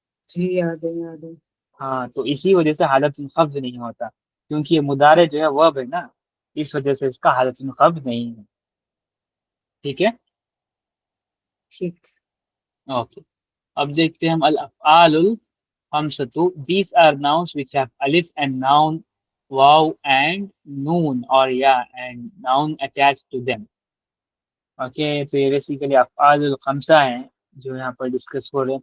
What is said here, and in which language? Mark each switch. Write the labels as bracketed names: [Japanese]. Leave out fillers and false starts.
[Urdu] جی یاد ہے. ہاں تو اسی وجہ سے حالت الخفض نہیں ہوتا، کیونکہ یہ مضارع جو ہے ورب ہے نا، اس وجہ سے اس کا حالت الخفض نہیں ہے. ٹھیک ہے، ٹھیک. اوکے. اب دیکھتے ہیں ہم الافعال الخمسۃ. [English] These are nouns which have alif and noun, واو and نون اور یا and noun attached to them. [Urdu] Okay, تو یہ بیسیکلی افعال الخمسہ ہیں جو یہاں پر ڈسکس ہو رہے ہیں.